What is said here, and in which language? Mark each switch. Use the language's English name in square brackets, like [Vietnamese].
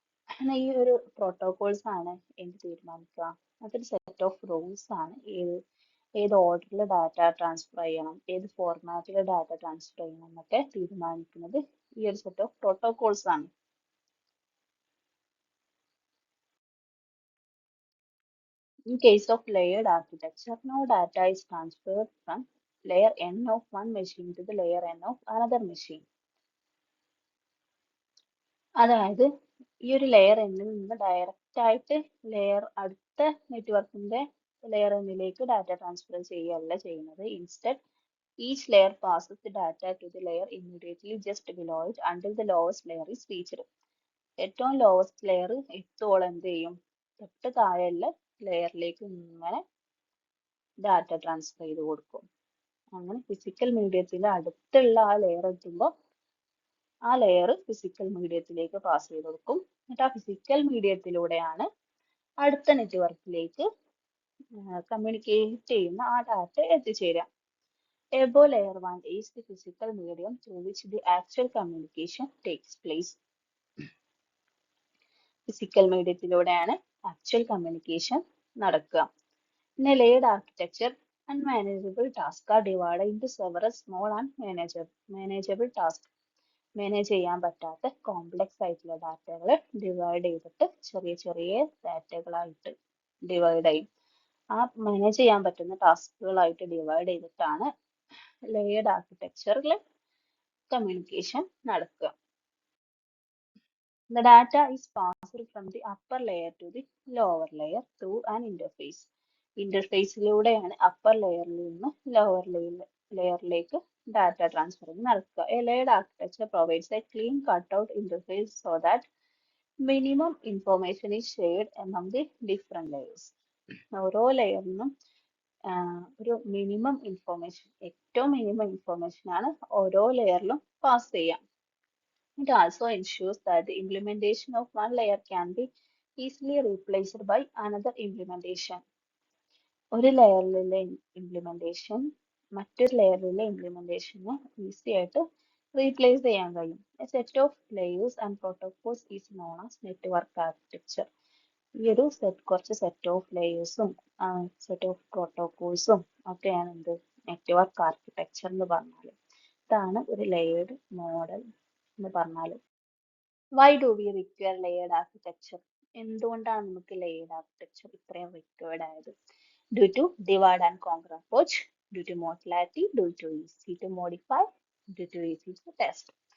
[Malayalam] അങ്ങനെ ഈ ഒരു പ്രോട്ടോകോൾസ് ആണ് എന്ത് തീരുമാനിക്കുക? അതൊരു സെറ്റ് ഓഫ് റൂൾസ് ആണ്. ഏത് ഓർഡറിൽ ഡാറ്റ ട്രാൻസ്ഫർ ചെയ്യണം, ഏത് ഫോർമാറ്റിൽ ഡാറ്റ ട്രാൻസ്ഫർ ചെയ്യണം എന്നൊക്കെ തീരുമാനിക്കുന്നത് ഈ ഒരു സെറ്റ് ഓഫ് പ്രോട്ടോകോൾസ് ആണ്. [English] In case of layered architecture, no data is transferred from layer n of one machine to the layer n of another machine. [Malayalam] അതായത് ഈ ഒരു ലെയർ എന്നിൽ നിന്ന് ഡയറക്റ്റ് ആയിട്ട് അടുത്ത നെറ്റ്വർക്കിന്റെ ലെയർ എന്നിലേക്ക് ഡാറ്റ ട്രാൻസ്ഫർ ചെയ്യുകയല്ല ചെയ്യുന്നത്. [English] Instead each layer passes the data to the layer immediately just below it until the lowest layer is reached. [Malayalam] ഏറ്റവും ലോവസ്റ്റ് ലെയർ എത്തോളം എന്ത് ചെയ്യും? തൊട്ട് താഴെയുള്ള ലെയറിലേക്ക് ഇങ്ങനെ ഡാറ്റ ട്രാൻസ്ഫർ ചെയ്ത് കൊടുക്കും. അങ്ങനെ ഫിസിക്കൽ മീഡിയത്തിൽ അടുത്തുള്ള ആ ലെയർ എത്തുമ്പോൾ ആ ലെയർ ഫിസിക്കൽ മീഡിയത്തിലേക്ക് പാസ് ചെയ്ത് കൊടുക്കും. എന്നിട്ട് ആ ഫിസിക്കൽ മീഡിയത്തിലൂടെയാണ് അടുത്ത നെറ്റ്വർക്കിലേക്ക് കമ്മ്യൂണിക്കേറ്റ് ചെയ്യുന്ന ആ ഡാറ്റ എത്തിച്ചേരുക. [English] Above layer 1 is the physical medium through which the actual communication takes place. [Malayalam] Physical മീഡിയത്തിലൂടെയാണ് actual communication നടക്കുക. [English] In a layered architecture, unmanageable tasks are divided into several small and manageable tasks. [Malayalam] Manage ചെയ്യാൻ പറ്റാത്ത complex ആയിട്ടുള്ള ഡാറ്റകൾ divide ചെയ്തിട്ട് ചെറിയ ചെറിയ ഡാറ്റകളായിട്ട് divide ചെയ്യും. ആ manage ചെയ്യാൻ പറ്റുന്ന ടാസ്കുകളായിട്ട് ഡിവൈഡ് ചെയ്തിട്ടാണ് ലെയർഡ് ആർക്കിടെക്ചറിൽ കമ്മ്യൂണിക്കേഷൻ നടക്കുക. [English] The data is passed from the upper layer to the lower layer through an interface. [Malayalam] ഇന്റർഫേസിലൂടെയാണ് upper ലെയറിൽ നിന്ന് ലോവർ ലെയറിലേക്ക് ഡാറ്റ ട്രാൻസ്ഫറിങ് നടക്കുക. [English] A layered architecture provides a clean cutout interface so that minimum information is shared among the different layers. [Malayalam] ഓരോ ലെയറിനും ഒരു minimum information, ഏറ്റവും minimum information ആണ് ഓരോ ലെയറിലും pass ചെയ്യാം. [English] It also ensures that the implementation of one layer can be easily replaced by another implementation. [Malayalam] ഒരു ലെയറിലെ implementation മറ്റൊരു ലെയറിലെ ഇംപ്ലിമെന്റേഷന് easy ആയിട്ട് replace ചെയ്യാൻ കഴിയും. [English] A set of layers and protocols is known as network architecture. [Malayalam] ഈ ഒരു കുറച്ച് set of ലെയേഴ്സും set of പ്രോട്ടോകോൾസും ഒക്കെയാണ് എന്ത് നെറ്റ്വർക്ക് ആർക്കിടെക്ചർ എന്ന് പറഞ്ഞാൽ. ഇതാണ് ഒരു ലെയേർഡ് മോഡൽ എന്ന് പറഞ്ഞാൽ. [English] Why do we require layered architecture? [Malayalam] എന്തുകൊണ്ടാണ് നമുക്ക് ലെയേർഡ് ആർക്കിടെക്ചർ ഇത്രയും റിക്വയർഡ് ആയത്? [English] Due to divide and conquer approach, due to modularity, due to easy to modify, due to easy to test.